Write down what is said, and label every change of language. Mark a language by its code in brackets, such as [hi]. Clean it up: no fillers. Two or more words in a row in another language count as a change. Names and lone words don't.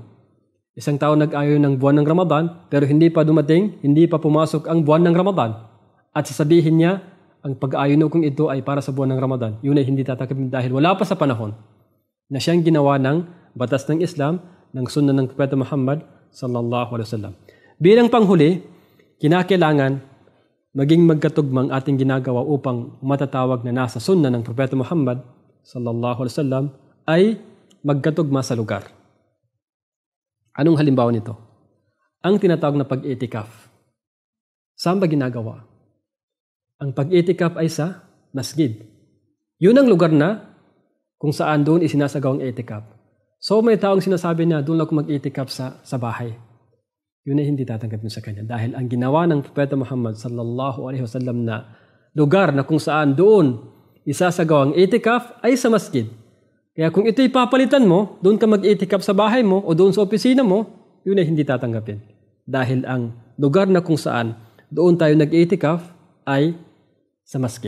[tl] Isang tao nag-ayon ng buwan ng Ramadan pero hindi pa dumating, hindi pa pumasok ang buwan ng Ramadan. At sasabihin niya, ang pag-ayon kung ito ay para sa buwan ng Ramadan, yun ay hindi tatanggapin dahil wala pa sa panahon na siyang ginawa ng batas ng Islam, ng sunnah ng Propeta Muhammad [ar] صلى الله عليه وسلم. [tl] Bilang panghuli, kinakailangan maging magkatugmang ating ginagawa upang matatawag na nasa sunnah ng Propeta Muhammad [ar] صلى الله عليه وسلم [tl] ay magkatugma sa lugar. Anong halimbawa nito? Ang tinatawag na pag-itikaf. Saan ba ginagawa? Ang pag-itikaf ay sa masjid. Yun ang lugar na kung saan doon isinasagawang itikaf. So may taong sinasabi na doon ako mag-itikaf sa bahay. Yun ay hindi tatanggapin sa kanya dahil ang ginawa ng Propeta Muhammad [ar] صلى الله عليه وسلم [tl] na lugar na kung saan doon isasagawa ang itikaf ay sa masjid. Kaya kung ito'y papalitan mo, doon ka mag-itikaf sa bahay mo o doon sa opisina mo, yun ay hindi tatanggapin. Dahil ang lugar na kung saan doon tayo nag-itikaf ay sa masjid.